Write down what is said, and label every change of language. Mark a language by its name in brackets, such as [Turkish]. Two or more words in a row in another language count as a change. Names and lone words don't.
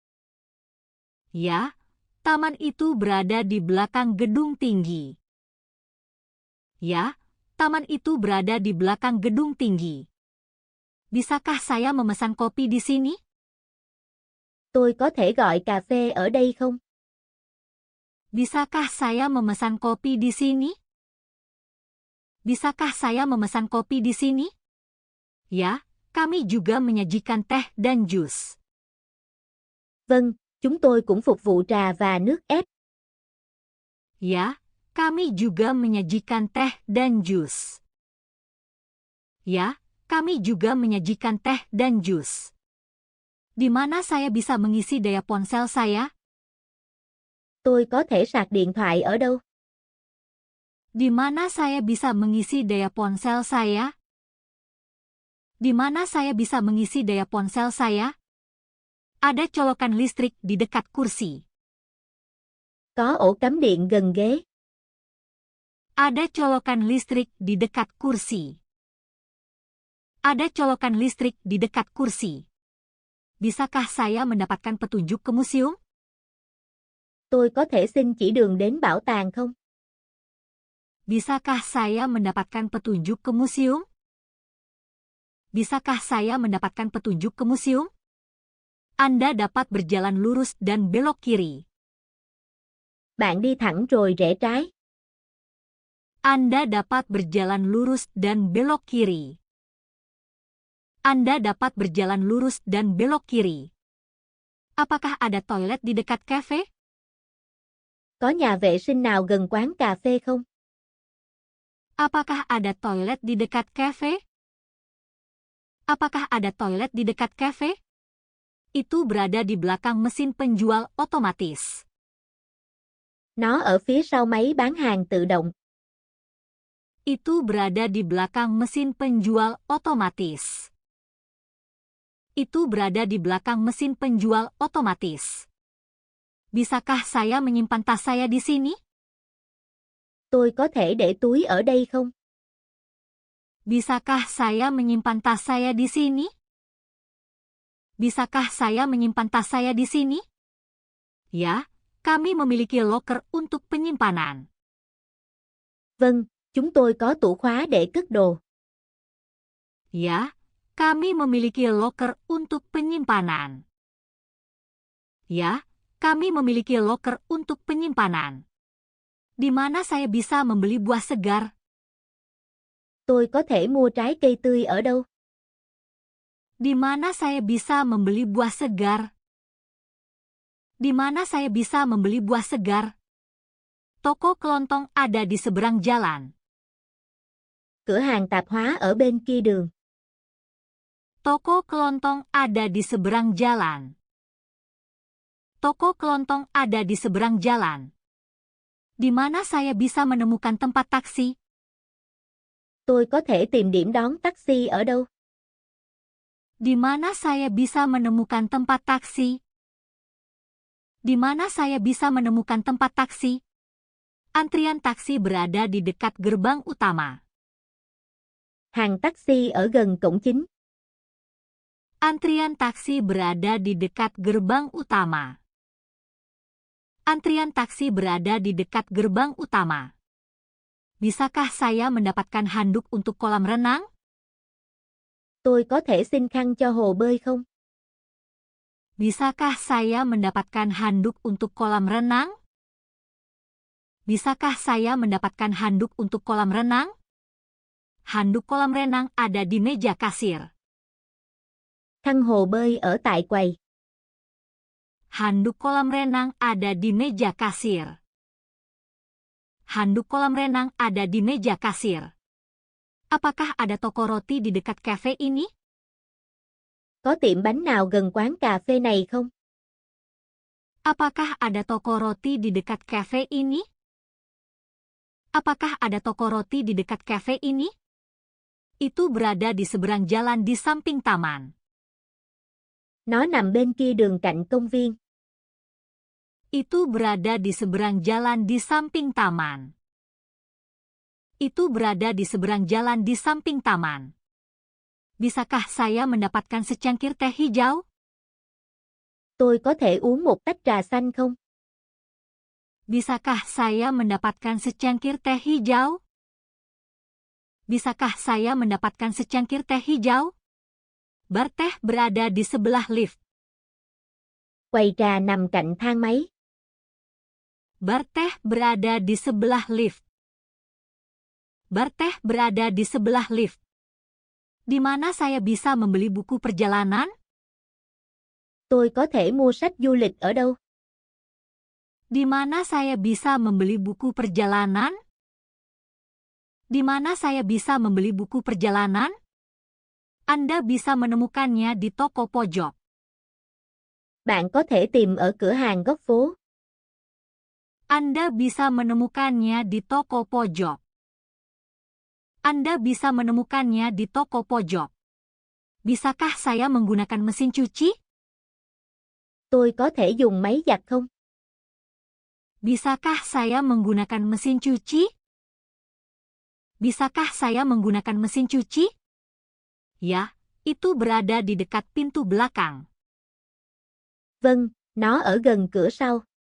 [Indonesian] Ya, taman itu berada di belakang gedung tinggi. Ya, taman itu berada di belakang gedung tinggi. Bisakah saya memesan kopi di sini? [Vietnamese] Tôi có thể gọi cà phê ở đây không? [Indonesian] Bisakah saya memesan kopi di sini? Bisakah saya memesan kopi di sini? Ya, kami juga menyajikan teh dan jus. [Vietnamese] Vâng, chúng tôi cũng phục vụ trà và nước ép. [Indonesian] Ya, kami juga menyajikan teh dan jus. Ya, kami juga menyajikan teh dan jus. Di mana saya bisa mengisi daya ponsel saya? [Vietnamese] Tôi có thể sạc điện thoại ở đâu? [Indonesian] Di mana saya bisa mengisi daya ponsel saya? Di mana saya bisa mengisi daya ponsel saya? Ada colokan listrik di dekat kursi. [Vietnamese] Có ổ cắm điện gần ghế. [Indonesian] Ada colokan listrik di dekat kursi. Ada colokan listrik di dekat kursi. Bisakah saya mendapatkan petunjuk ke museum? [Vietnamese] Tôi có thể xin chỉ đường đến bảo tàng không? [Indonesian] Bisakah saya mendapatkan petunjuk ke museum? Bisakah saya mendapatkan petunjuk ke museum? Anda dapat berjalan lurus dan belok kiri. [Vietnamese] Bạn đi thẳng rồi rẽ trái. [Indonesian] Anda dapat berjalan lurus dan belok kiri. Anda dapat berjalan lurus dan belok kiri. Apakah ada toilet di dekat kafe? [Vietnamese] Có nhà vệ sinh nào gần quán cà phê không? [Indonesian] Apakah ada toilet di dekat kafe? Apakah ada toilet di dekat kafe? Itu berada di belakang mesin penjual otomatis. [Vietnamese] Nó ở phía sau máy bán hàng tự động. [Indonesian] Itu berada di belakang mesin penjual otomatis. Itu berada di belakang mesin penjual otomatis. Bisakah saya menyimpan tas saya di sini? [Vietnamese] Tôi có thể để túi ở đây không? [Indonesian] Bisakah saya menyimpan tas saya di sini? Bisakah saya menyimpan tas saya di sini? Ya, kami memiliki loker untuk penyimpanan. [Vietnamese] Vâng, chúng tôi có tủ khóa để cất đồ. [Indonesian] Ya, kami memiliki loker untuk penyimpanan. Ya, kami memiliki loker untuk penyimpanan. Di mana saya bisa membeli buah segar? [Vietnamese] Tôi có thể mua trái cây tươi ở đâu? [Indonesian] Di mana saya bisa membeli buah segar? Di mana saya bisa membeli buah segar? Toko kelontong ada di seberang jalan. [Vietnamese] Cửa hàng tạp hóa ở bên kia đường. [Indonesian] Toko kelontong ada di seberang jalan. Toko kelontong ada di seberang jalan. Di mana saya bisa menemukan tempat taksi? [Vietnamese] Tôi có thể tìm điểm đón taxi ở đâu? [Indonesian] Di mana saya bisa menemukan tempat taksi? Di mana saya bisa menemukan tempat taksi? Antrian taksi berada di dekat gerbang utama. [Vietnamese] Hàng taxi ở gần cổng chính. [Indonesian] Antrian taksi berada di dekat gerbang utama. Antrian taksi berada di dekat gerbang utama. Bisakah saya mendapatkan handuk untuk kolam renang? [Vietnamese] Tôi có thể xin khăn cho hồ bơi không? [Indonesian] Bisakah saya mendapatkan handuk untuk kolam renang? Bisakah saya mendapatkan handuk untuk kolam renang? Handuk kolam renang ada di meja kasir. [Vietnamese] Khăn hồ bơi ở tại quầy. [Indonesian] Handuk kolam renang ada di meja kasir. Handuk kolam renang ada di meja kasir. Apakah ada toko roti di dekat kafe ini? [Vietnamese] Có tiệm bánh nào gần quán cà phê này không? [Indonesian] Apakah ada toko roti di dekat kafe ini? Apakah ada toko roti di dekat kafe ini? Itu berada di seberang jalan di samping taman. [Vietnamese] Nó nằm bên kia đường cạnh công viên. [Indonesian] Itu berada di seberang jalan di samping taman. Itu berada di seberang jalan di samping taman. Bisakah saya mendapatkan secangkir teh hijau? [Vietnamese] Tôi có thể uống một tách trà xanh không? [Indonesian] Bisakah saya mendapatkan secangkir teh hijau? Bisakah saya mendapatkan secangkir teh hijau? Bar teh berada di sebelah lift. [Vietnamese] Quầy trà nằm cạnh thang máy. [Indonesian] Bar teh berada di sebelah lift. Bar teh berada di sebelah lift. Di mana saya bisa membeli buku perjalanan? [Vietnamese] Tôi có thể mua sách du lịch ở đâu? [Indonesian] Di mana saya bisa membeli buku perjalanan? Di mana saya bisa membeli buku perjalanan? Anda bisa menemukannya di toko pojok. [Vietnamese] Bạn có thể tìm ở cửa hàng góc phố. [Indonesian] Anda bisa menemukannya di toko pojok. Anda bisa menemukannya di toko pojok. Bisakah saya menggunakan mesin cuci? [Vietnamese] Tôi có thể dùng máy giặt không? [Indonesian] Bisakah saya menggunakan mesin cuci? Bisakah saya menggunakan mesin cuci? Ya, itu berada di dekat pintu belakang. [Vietnamese] Vâng, nó ở gần cửa sau.